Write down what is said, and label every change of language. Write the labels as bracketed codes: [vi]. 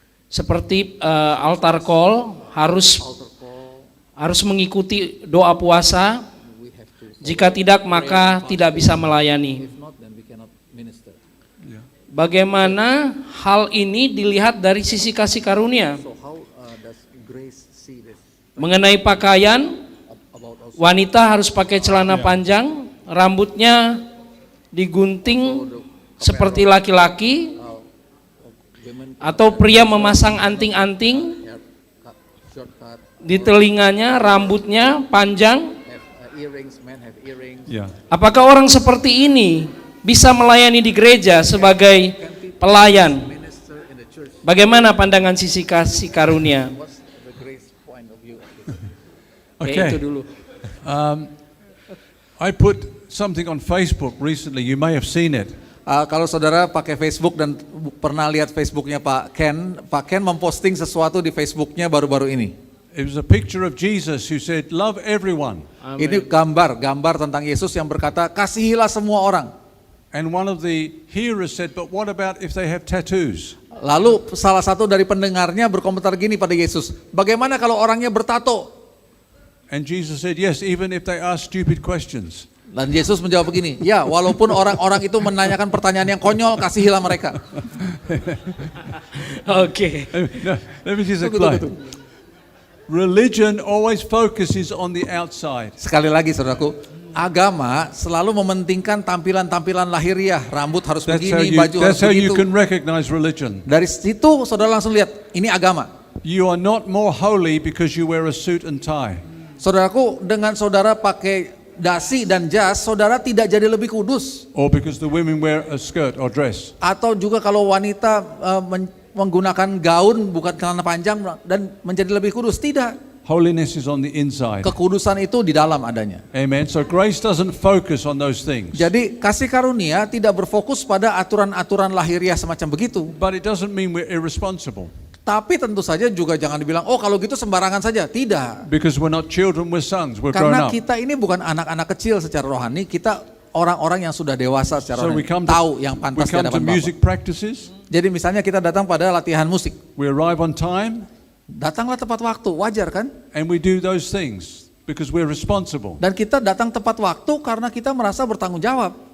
[id] seperti altar call harus mengikuti doa puasa. [en] We have to. [id] Jika tidak maka tidak bisa melayani. [en] If not, then we cannot minister. [id] Bagaimana hal ini dilihat dari sisi kasih karunia? [en] So how does grace see this [id] Mengenai pakaian, [en] about us? [id] wanita harus pakai celana panjang, rambutnya digunting seperti laki-laki, [en] Women [id] atau pria memasang anting-anting [en] hair cut, short cut, [id] di telinganya, rambutnya panjang. [en] have earrings. Men have earrings. Yeah. [id] Apakah orang seperti ini bisa melayani di gereja sebagai pelayan? [en] Minister in the church. [id] Bagaimana pandangan sisi kasih karunia? [en] What's the grace point of view of this? [id] Oke, [en] Okay. [id] itu dulu. [en] I put something on Facebook recently. You may have seen it. [id] Kalau saudara pakai Facebook dan pernah lihat Facebooknya Pak Ken memposting sesuatu di Facebooknya baru-baru ini. [en] It was a picture of Jesus who said, "Love everyone." [id] Ini gambar tentang Yesus yang berkata, kasihilah semua orang. [en] And one of the hearers said, "But what about if they have tattoos?" [id] Lalu salah satu dari pendengarnya berkomentar gini pada Yesus, bagaimana kalau orangnya bertato? [en] And Jesus said, "Yes, even if they ask stupid questions." [id] Dan Yesus menjawab begini, ya walaupun orang-orang itu menanyakan pertanyaan yang konyol, kasihilah mereka. Oke. [en] No, let me just explain. Religion always focuses on the outside. [id] Sekali lagi saudaraku, agama selalu mementingkan tampilan-tampilan lahiriah, rambut harus begini, baju harus [en] That's how you [id] begitu. [en] can recognize religion. [id] Dari situ saudara langsung lihat, ini agama. [en] You are not more holy because you wear a suit and tie. [id] Saudaraku, dengan saudara pakai dasi dan jas, saudara tidak jadi lebih kudus. [en] Or because the women wear a skirt or dress. [id] Atau juga kalau wanita menggunakan gaun bukan celana panjang dan menjadi lebih kudus, tidak. [en] Holiness is on the inside. [id] Kekudusan itu di dalam adanya. [en] Amen. So grace doesn't focus on those things. [id] Jadi kasih karunia tidak berfokus pada aturan-aturan lahiriah semacam begitu. [en] But it doesn't mean we're irresponsible. [id] Tapi tentu saja juga jangan dibilang, oh kalau gitu sembarangan saja. Tidak. [en] Because we're not children, we're sons, we're grown [id] Karena [en] up. [id] kita ini bukan anak-anak kecil secara rohani, kita orang-orang yang sudah dewasa secara [en] So [id] rohani, [en] we [id] tahu yang pantas di [en] come to [id] hadapan Bapa. [en] music practices, [id] Jadi misalnya kita datang pada latihan musik, [en] we arrive on time, [id] datanglah tepat waktu, wajar kan? [en] and we do those things because we're responsible. [id] Dan kita datang tepat waktu karena kita merasa bertanggung jawab.